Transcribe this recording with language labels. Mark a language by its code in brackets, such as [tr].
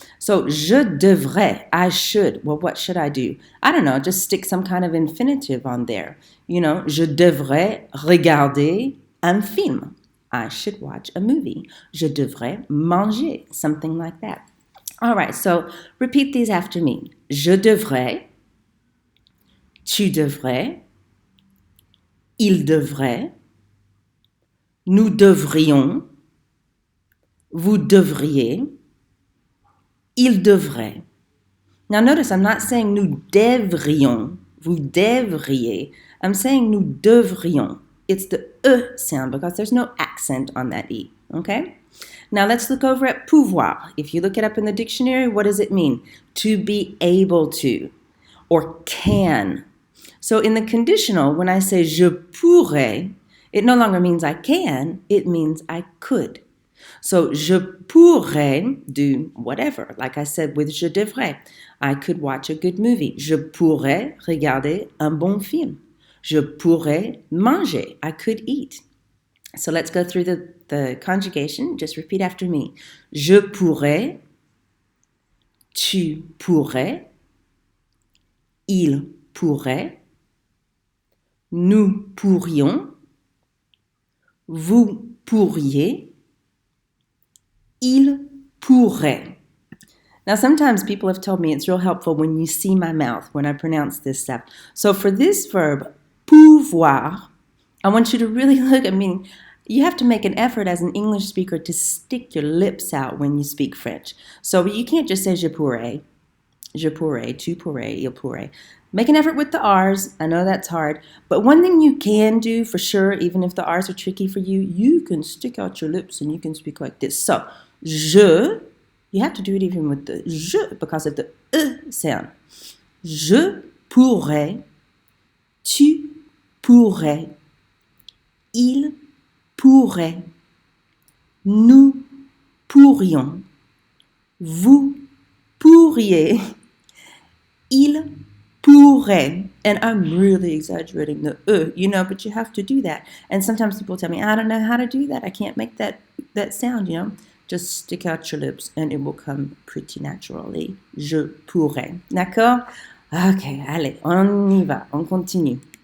[en] So [fr] je devrais, [en] I should. Well, what should I do? I don't know, just stick some kind of infinitive on there. You know, [fr] je devrais regarder un film. [en] I should watch a movie. [fr] Je devrais manger, [en] something like that. All right, so repeat these after me. [fr] Je devrais, tu devrais, il devrait, nous devrions, vous devriez, il devrait. [en] Now notice I'm not saying [fr] nous devrions, vous devriez. [en] I'm saying [fr] nous devrions. [en] It's the sound because there's no accent on that E, okay? Now let's look over at pouvoir. If you look it up in the dictionary, what does it mean? To be able to or can. So in the conditional, when I say [fr] je pourrais, [en] it no longer means I can, it means I could. So [fr] je pourrais [en] do whatever. Like I said with [fr] je devrais, [en] I could watch a good movie. [fr] Je pourrais regarder un bon film. Je pourrais manger. [en] I could eat. So let's go through the conjugation. Just repeat after me. [fr] Je pourrais, tu pourrais, il pourrait, nous pourrions, vous pourriez, il pourrait. [en] Now, sometimes people have told me it's real helpful when you see my mouth when I pronounce this stuff. So for this verb, pouvoir, I want you to really look at me. You have to make an effort as an English speaker to stick your lips out when you speak French. So you can't just say [fr] je pourrais, tu pourrais, il pourrait. [en] Make an effort with the R's. I know that's hard. But one thing you can do for sure, even if the R's are tricky for you, you can stick out your lips and you can speak like this. So, je, you have to do it even with the je because of the sound. [fr] Je pourrais, tu pourrais, il pourrait, nous pourrions, vous pourriez, il pourrait. [en] And I'm really exaggerating the but you have to do that. And sometimes people tell me, I don't know how to do that. I can't make that sound, Just stick out your lips and it will come pretty naturally. [fr] Je pourrais. D'accord? Okay, allez, on y va, on continue.